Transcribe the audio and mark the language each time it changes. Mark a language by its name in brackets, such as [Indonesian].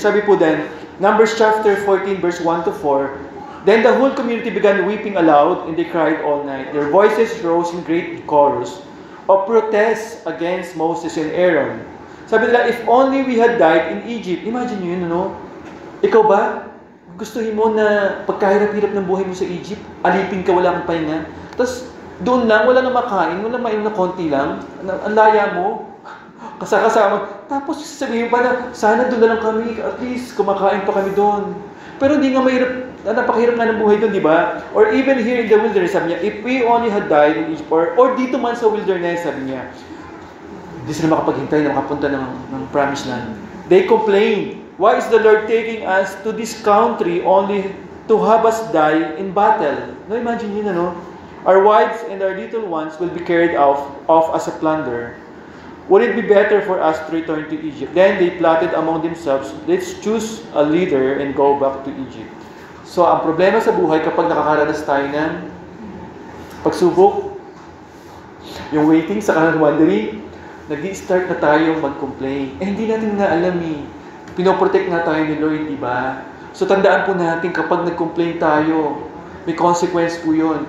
[Filipino] Sabi po din, [English] Numbers chapter 14, verse 1 to 4, Then the whole community began weeping aloud, and they cried all night. Their voices rose in great chorus of protest against Moses and Aaron. [Filipino] Sabi nila, [English] if only we had died in Egypt. [Filipino] Imagine nyo yun, Ikaw ba? Gustuhin mo na pagkahirap-hirap ng buhay mo sa Egypt, alipin ka, wala kang pahinga. Tapos, doon lang, wala na makain, wala mainom na konti lang. Ang laya mo. Kasama. Tapos sasabihin pa na, sana doon na lang kami, at least kumakain pa kami doon. Pero hindi nga napakahirap nga ng buhay doon, di ba? [English] Or even here in the wilderness, sabi niya, if we only had died in Egypt, or [Filipino] dito man sa wilderness, sabi niya, Hindi sila makapaghintay na makapunta ng promised land. [English] They complain, why is the Lord taking us to this country only to have us die in battle? No, imagine yun, ano? Our wives and our little ones will be carried off as a plunder. Would it be better for us to return to Egypt? Then they plotted among themselves, let's choose a leader and go back to Egypt. [Filipino] So, ang problema sa buhay kapag nakakaranas tayo ng pagsubok, yung waiting sa wandering, nag-i-start na tayong mag-complain. Hindi natin nga alam eh. Pinoprotect nga tayo ni Lord, di ba? So tandaan po natin, kapag nag-complain tayo, may consequence po yun.